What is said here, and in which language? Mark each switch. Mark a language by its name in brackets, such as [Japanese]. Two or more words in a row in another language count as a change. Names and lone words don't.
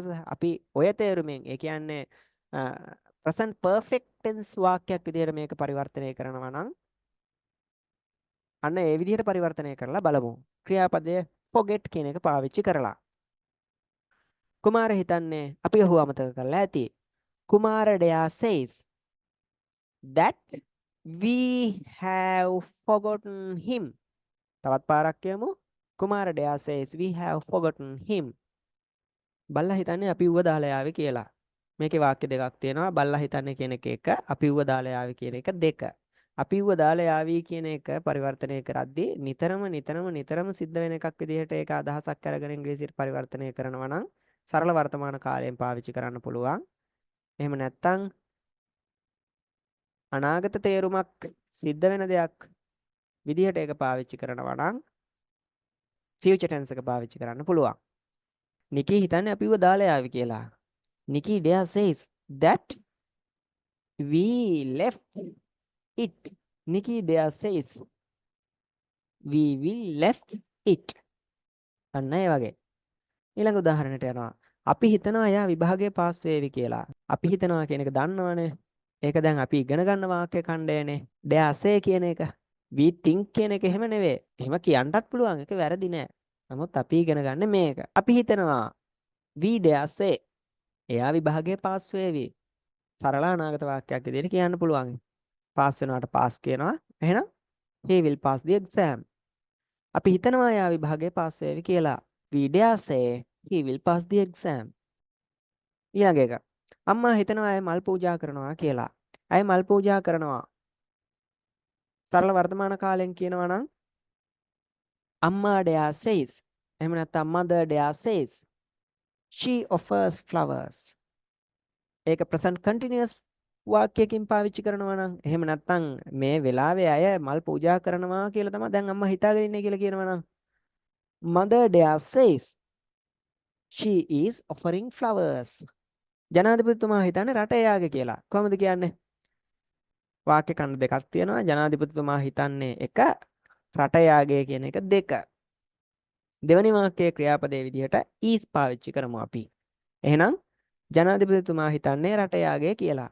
[Sinhala] අපි ඔය තේරුමෙන් ඒ කියන්නේ [English] present perfect tense [Sinhala] වාක්‍යයක් විදිහට මේක පරිවර්තනය කරනවා නම් අන්න ඒ විදිහට පරිවර්තනය කරලා බලමු. ක්‍රියාපදය forget කියන එක පාවිච්චි කරලා. කුමාර හිතන්නේ අපි ඔහුව අමතක කරලා ඇති. [English] කුමාර dare says that we have forgotten him. [Sinhala] තවත් පාරක් කියමු. [English] කුමාර dare says we have forgotten him. [Sinhala] බල්ලා හිතන්නේ අපි ඌව දාලා යාවේ කියලා. මේකේ වාක්‍ය දෙකක් තියෙනවා. බල්ලා හිතන්නේ කියන එක එක, අපි ඌව දාලා යාවේ කියන එක දෙක. අපි ඌව දාලා යාවී කියන එක පරිවර්තනය කරද්දී නිතරම සිද්ධ වෙන එකක් විදිහට ඒක අදහසක් අරගෙන ඉංග්‍රීසියට පරිවර්තනය කරනවා නම් සරල වර්තමාන කාලයෙන් පාවිච්චි කරන්න පුළුවන්. එහෙම නැත්නම් අනාගත තේරුමක් සිද්ධ වෙන දෙයක් විදිහට ඒක පාවිච්චි කරනවා නම් [English] future tense [Sinhala] එක පාවිච්චි කරන්න පුළුවන්. නිකී හිතන්නේ අපිව දාලා යාවි කියලා. [English] නිකී dare says that we left it. නිකී dare says we will left it. [Sinhala] අන්න ඒ වගේ. ඊළඟ උදාහරණයට යනවා. අපි හිතනවා යා විභාගයේ පාස් වේවි කියලා. අපි හිතනවා කියන එක දන්නවනේ. ඒක දැන් අපි ඉගෙන ගන්න වාක්‍ය ඛණ්ඩයනේ. [English] dare say [Sinhala] කියන එක. [English] we think [Sinhala] කියන එක එහෙම නෙවෙයි. එහෙම කියන්නත් පුළුවන්. ඒක වැරදි නෑ. නමුත් අපි ඉගෙන ගන්න මේක. අපි හිතනවා [English] we dare say [Sinhala] එයා විභාගයේ පාස් වේවි. සරල අනාගත වාක්‍යයක් විදිහට කියන්න පුළුවන්. පාස් වෙනවාට පාස් කියනවා. එහෙනම් [English] he will pass the exam. [Sinhala] අපි හිතනවා එයා විභාගයේ පාස් වේවි කියලා. [English] we dare say he will pass the exam. [Sinhala] ඊළඟ එක. අම්මා හිතනවා ඇය මල් පූජා කරනවා කියලා. ඇය මල් පූජා කරනවා. සරල වර්තමාන කාලෙන් කියනවා නම් අම්මා [English] dare says. [Sinhala] එහෙම නැත්නම් [English] mother dare says she offers flowers. [Sinhala] ඒක [English] present continuous [Sinhala] වාක්‍යයකින් පාවිච්චි කරනවා නම් එහෙම නැත්නම් මේ වෙලාවේ අය මල් පූජා කරනවා කියලා තමයි දැන් අම්මා හිතාගෙන ඉන්නේ කියලා කියනවා නම් [English] mother dare says she is offering flowers. [Sinhala] ජනාධිපතිතුමා හිතන්නේ රට එයාගේ කියලා. කොහොමද කියන්නේ? වාක්‍ය ඛණ්ඩ දෙකක් තියෙනවා. ජනාධිපතිතුමා හිතන්නේ එක, රට එයාගේ කියන එක දෙක. දෙවැනි වාක්‍යයේ ක්‍රියාපදයේ විදිහට is පාවිච්චි කරමු අපි. එහෙනම් ජනාධිපතිතුමා හිතන්නේ රට එයාගේ කියලා.